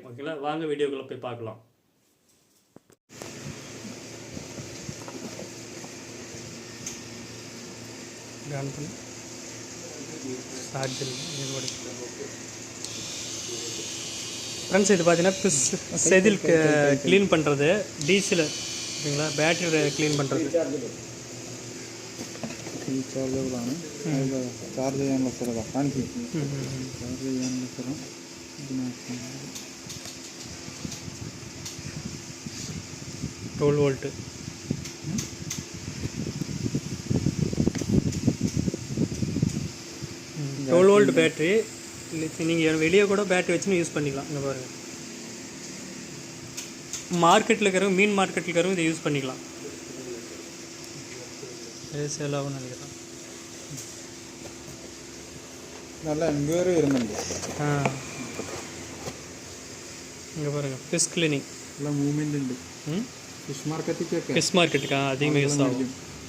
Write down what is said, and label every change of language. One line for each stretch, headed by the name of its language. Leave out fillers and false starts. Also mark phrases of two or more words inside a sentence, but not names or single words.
Tamil: ஓகேங்களா, வாங்க வீடியோக்குள்ளே போய் பார்க்கலாம். ஃப்ரெண்ட்ஸ், இது பார்த்தீங்கன்னா செதில் க்ளீன் பண்ணுறது டீசல். ஓகேங்களா, பேட்டரி க்ளீன் பண்ணுறது.
Malayalam: ചാർജബിളാണ്. ചാർജ് ചെയ്യാനുള്ള സ്ഥലമാണ് കാണിക്കും. ചാർജ് ചെയ്യാനുള്ള സ്ഥലം ഇതിനകത്ത് 12 വോൾട്ട്.
Tamil: வோல்ட் பேட்டரி. நீங்கள் வெளியே கூட பேட்டரி வச்சுன்னு யூஸ் பண்ணிக்கலாம். இங்கே பாருங்கள், மார்க்கெட்டில் இருக்கிறவங்க, மீன் மார்க்கெட்டில் இருக்கிறவங்க இதை யூஸ் பண்ணிக்கலாம். சேல் ஆகும் நினைக்கிறேன்.
Malayalam: നല്ല എൻക്വയറി വരുന്നുണ്ട്.
Tamil: இங்கே பாருங்கள்,
English: fish cleaning
Malayalam: നല്ല മൂവ്മെൻ്റ് ഉണ്ട്. ഫിഷ് മാർക്കറ്റിക്കൊക്കെ
Tamil: அதிகமாக யூஸ் ஆகும்.